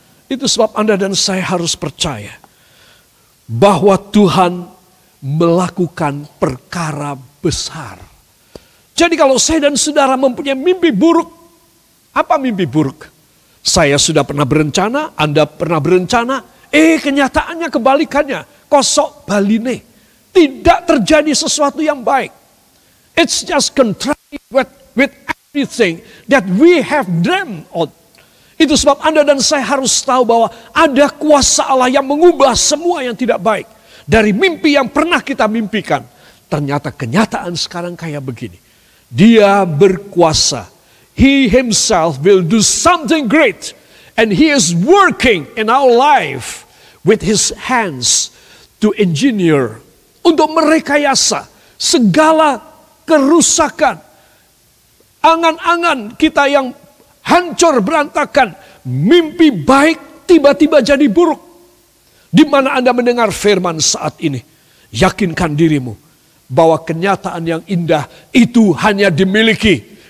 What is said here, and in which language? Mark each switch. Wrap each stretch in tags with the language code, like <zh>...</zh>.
<id>Itu sebab Anda dan saya harus percaya bahwa Tuhan melakukan perkara besar. Jadi kalau saya dan saudara mempunyai mimpi buruk, apa mimpi buruk? Saya sudah pernah berencana, Anda pernah berencana, kenyataannya kebalikannya,</id> <jv>kosok baline.</jv> <id>Tidak terjadi sesuatu yang baik.</id> <en>It's just contrary with everything that we have dreamed of.</en> <id>Itu sebab Anda dan saya harus tahu bahwa ada kuasa Allah yang mengubah semua yang tidak baik. Dari mimpi yang pernah kita mimpikan. Ternyata kenyataan sekarang kayak begini. Dia berkuasa.</id> <en>He himself will do something great. And he is working in our life with his hands to engineer.</en> <id>Untuk merekayasa segala kerusakan. Angan-angan kita yang hancur berantakan. Mimpi baik tiba-tiba jadi buruk. Di mana Anda mendengar firman saat ini. Yakinkan dirimu bahwa kenyataan yang indah itu hanya dimiliki.</id>